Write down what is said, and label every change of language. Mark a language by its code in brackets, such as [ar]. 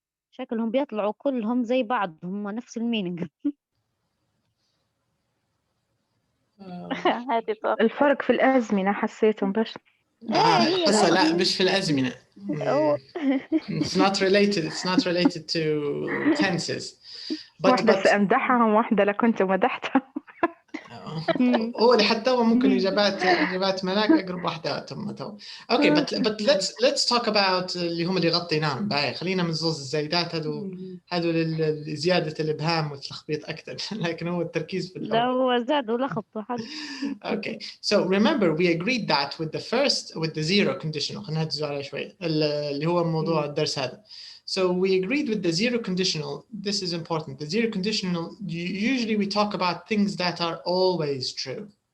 [ar] شكلهم بيطلعوا كلهم زي بعض، هم نفس المينينج. الفرق في الأزمنة حسيتهم بس. الحصة لا مش في الأزمنة. [en] It's not related to tenses. [ar] واحدة سأمدحها وواحدة لكنت مدحتها. هو اللي حتى هو ممكن إجابات ملاك أقرب واحدة تو. [en] Okay, but let's talk about [ar] اللي هم اللي غطيناهم. باي خلينا من زوز الزايدات هذول لزيادة الإبهام والتلخبيط أكثر. لكن هو التركيز في لا هو زاد ولخبطوا حد. [en] Okay, so remember we agreed that with the zero conditional. [ar] خلينا نهدزوا عليه شوي اللي هو موضوع الدرس هذا. [en] So we agreed with the zero conditional. This is important. The zero conditional, usually we talk about things that are always true.